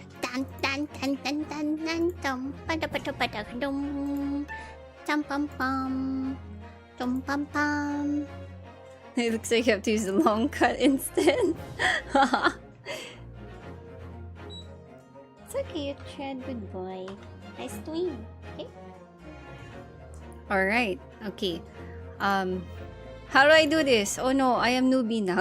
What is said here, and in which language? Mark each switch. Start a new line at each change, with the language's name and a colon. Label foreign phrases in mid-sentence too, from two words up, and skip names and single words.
English: Dun dun dun dun dun dun dum pada pada pada dum dum pum pum dum pum pum. It looks like you have to use the long cut instead. It's okay, you tried, good boy. Nice twin. Okay. Alright, okay. How do I do this? Oh no, I am newbie now.